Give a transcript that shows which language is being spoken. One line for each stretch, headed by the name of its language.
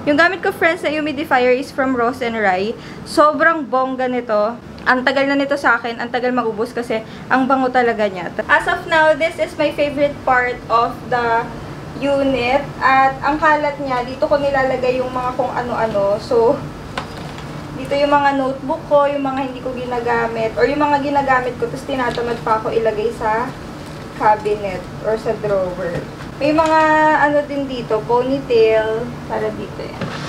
Filipino: Yung gamit ko, friends, na humidifier is from Rose and Rye. Sobrang bongga nito. Ang tagal na nito sa akin, ang tagal maubos kasi ang bango talaga niya.
English: As of now, this is my favorite part of the unit.
Filipino: At ang kalat niya, dito ko nilalagay yung mga kung ano-ano. So, dito yung mga notebook ko, yung mga hindi ko ginagamit, or yung mga ginagamit ko, tapos tinatamad pa ako ilagay sa cabinet or sa drawer. May mga ano din dito, ponytail, para dito yan.